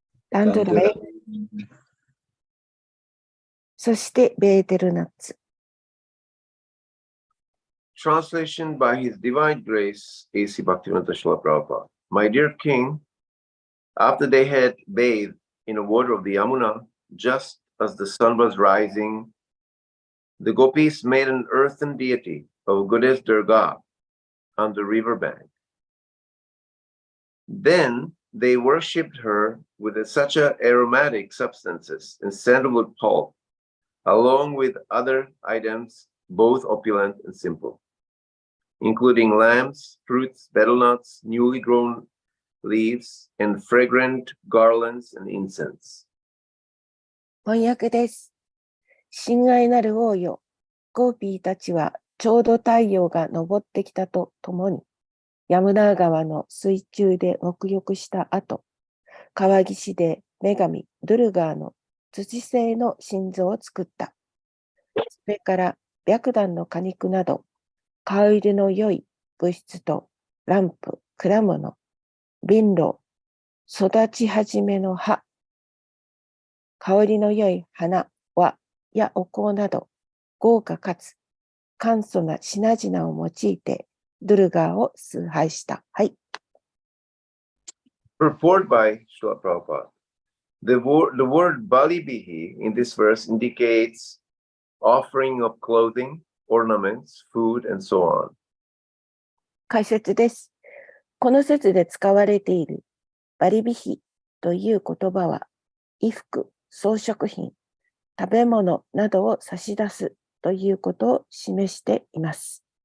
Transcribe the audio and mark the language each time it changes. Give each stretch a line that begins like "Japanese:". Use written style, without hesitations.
Japanese: ダンドライ、そしてベーテルナッツ。
English: Translation by His Divine Grace, A.C. Bhaktivedanta Srila Prabhupada. My dear King, after they had bathed in the water of the Yamuna, just as the sun was rising, the gopis made an earthen deity of goddess Durga on the river bank. Then they worshipped her with such aromatic substances and sandalwood pulp, along with other items, both opulent and simple, including lambs, fruits, betel nuts, newly grown leaves, and fragrant garlands and incense.
Japanese: 翻訳です。親愛なる王よ、ゴーピーたちはちょうど太陽が昇ってきたとともに、ヤムナー川の水中で沐浴した後、川岸で女神ドゥルガーの土製の心臓を作った。それから白檀の果肉など、香りの良い物質とランプ、果物、瓶炉、育ち始めの葉、香りの良い花、輪やお香など、豪華かつ簡素な品々を用いて、ドゥルガーを崇拝した。はい。
English: Purport by Srila Prabhupada. The word Bali Bihi in this verse indicates offering of clothing, ornaments, food, and so on.
Japanese: 解説です。この説で使われているバリビヒという言葉は、衣服、装飾品、食べ物などを差し出すということを示しています。